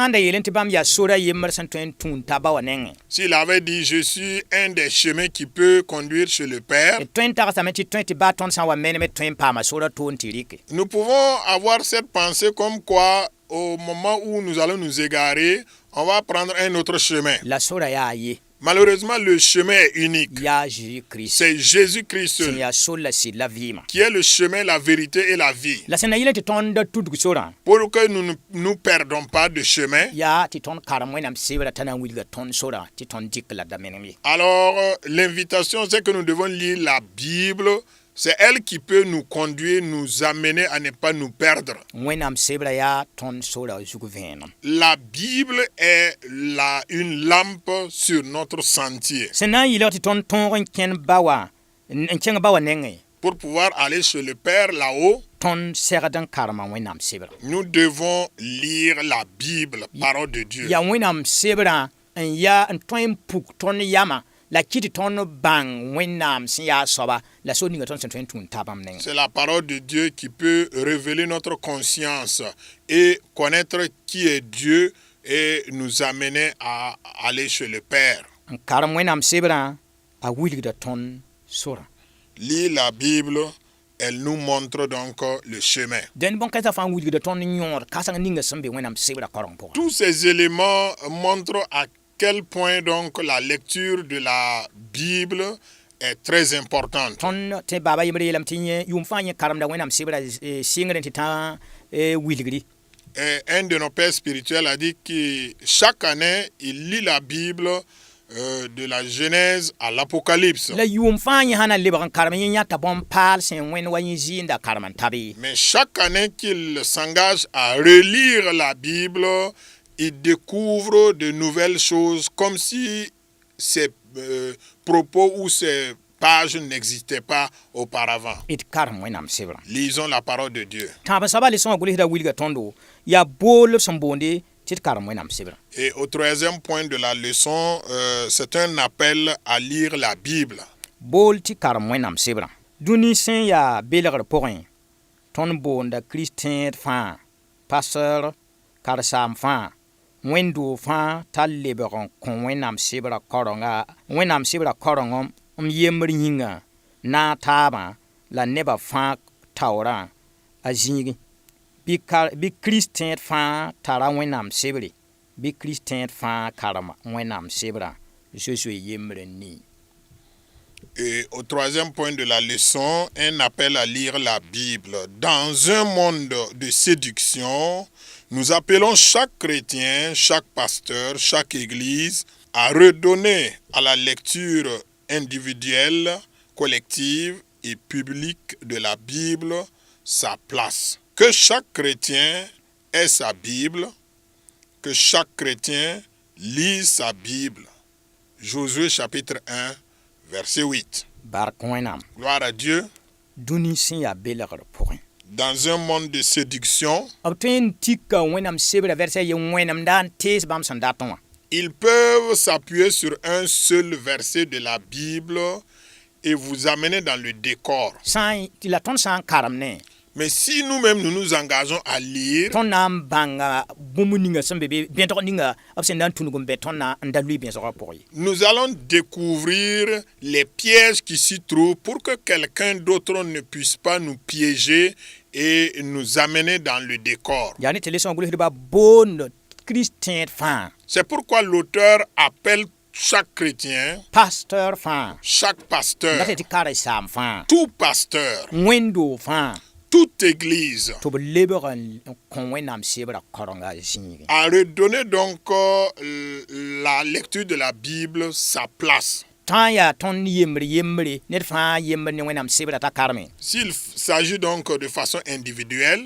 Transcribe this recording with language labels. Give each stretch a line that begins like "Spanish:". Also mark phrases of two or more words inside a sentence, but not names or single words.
French: S'il avait dit, je suis un des chemins qui peut conduire chez le Père, nous pouvons avoir cette pensée comme quoi, au moment où nous allons nous égarer, on va prendre un autre chemin. Malheureusement, le chemin est unique.
Mossi: yaa Jésus-Christ
French: C'est Jésus-Christ
Mossi: sẽn
French: seul,
Mossi: yaa sor la sɩd la vɩɩma
French: qui est le chemin, la vérité et la vie.
Mossi: la sẽn na yɩl tɩ tõnd da tudg sorã
French: Pour que nous ne nous perdons pas de chemin,
Mossi: yaa tɩ tõnd karem wẽnnaam sebrã t'a na n wilga tõnd sorã tɩ tõnd dɩk la da menem ye
French: alors l'invitation, c'est que nous devons lire la Bible. C'est elle qui peut nous conduire, nous amener à ne pas nous perdre.
Mossi: wẽnnaam sebrã yaa tõnd sorã zug vẽenem
French: La Bible est une lampe sur notre sentier
Mossi: sẽn na n yɩlg tɩ tõnd tõog n kẽnd ba wa n kẽng ba wa nengẽ
French: pour pouvoir aller chez le Père là-haut.
Mossi: tõnd segd n karema wẽnnaam sebrã
French: Nous devons lire la Bible, parole de Dieu.
Mossi: yaa wẽnnaam sebrã n yaa n tõe n puk tõnd yama la kɩ tɩ tõnd bãng wẽnnaam sẽn yaa soaba la sor ninga tõnd sẽn tõe n tũud tabam nengẽ
French: C'est la parole de Dieu qui peut révéler notre conscience et connaître qui est Dieu et nous amener à aller chez le Père.
Mossi: n karem wẽnnaam sebrã a wilgda tõnd sorã
French: Lire la Bible, elle nous montre donc le chemin.
Mossi: dẽnd bõn-kãensã fãa wilgda tõnd yõod kãseng ninga sẽn be wẽnnaam sebrã kareng pʋgẽ
French: Tous ces éléments montrent à quel point donc la lecture de la Bible est très importante.
Mossi: tõnd tɩ baaba yembr yeelame tɩ yẽ yʋʋm fãa yẽ karemda wẽnnaam sebrã sɩngr tɩ tã wilgri
French: Et un de nos pères spirituels a dit que chaque année, il lit la Bible de la Genèse à l'Apocalypse.
Mossi: la yʋʋm fãa yẽ sã na lebg n karem yẽ yãta bõn-paal sẽn wẽnd wa yẽ zɩɩnda karem n tab ye
French: Mais chaque année qu'il s'engage à relire la Bible, il découvre de nouvelles choses comme si ces propos ou ces pages n'existaient pas auparavant.
Mossi: d karem wẽnnaam sebrã
French: Lisons la parole de Dieu.
Mossi: tãab soaba le sẽn wa gʋlsda wilga tõndo yaa bool sẽn boonde tɩ d karem wẽnnaam sebrã
French: Et au troisième point de la leçon, c'est un appel à lire la Bible.
Mossi: bool tɩ karem wẽnnaam sebrã dũni sẽn yaa belgr pʋgẽ tõnd boonda kiristẽed fãa pastor karsaam fãa wẽnd-doog fãa t'a lebg n kõ wẽnnaam sebrã karengã m yembr yĩnga na taabã la nebã fãa taoorã a zĩigi bɩ kiristẽed fãa tara wẽnnaam sebre bɩ kiristẽed fãa karem wẽnnaam sebrã zoe-zoe yembr n nii
French: Et au troisième point de la leçon, un appel à lire la Bible. Dans un monde de séduction, nous appelons chaque chrétien, chaque pasteur, chaque église à redonner à la lecture individuelle, collective et publique de la Bible sa place. Que chaque chrétien ait sa Bible, que chaque chrétien lise sa Bible. Josué chapitre 1, verset 8.
Mossi: bark wẽnnaam
French: Gloire à Dieu.
Mossi: dũni sẽn yaa belgr pʋgẽ
French: Dans un monde de séduction,
Mossi: b tõe n tika wẽnnaam sebrã vɛrsã ye wẽnem da n tees bãmb sẽn dat wã
French: ils peuvent s'appuyer sur un seul verset de la Bible et vous amener dans le décor.
Mossi: tɩ la tõnd sã n karem ne
French: Mais si nous-mêmes nous nous engageons à lire,
Mossi: tõnd na n bãnga bũmb ninga sẽn be bẽdg ninga b sẽn na n tũnug n bɛ tõnd na n da lʋɩ bẽsgã pʋgẽ ye
French: nous allons découvrir les pièges qui s'y trouvent pour que quelqu'un d'autre ne puisse pas nous piéger et nous amener dans le décor.
Mossi: yaa ne tɩ lesã gʋlsdba boond kiristẽed fãa
French: C'est pourquoi l'auteur appelle chaque chrétien,
Mossi: pastor fãa
French: chaque
Mossi: la
French: pasteur,
Mossi: tɩ karen-saam fãa
French: tout pasteur,
Mossi: wẽnd-doog fãa
French: toute église
Mossi: tɩ b lebg n kõ wẽnnaam sebrã karenga a zĩigẽ
French: à redonner donc la lecture de la Bible sa place.
Mossi: tã n yaa tõnd yembre ned fãa yembr ne wẽnnaam sebrã t'a karme
French: S'il s'agit donc de façon individuelle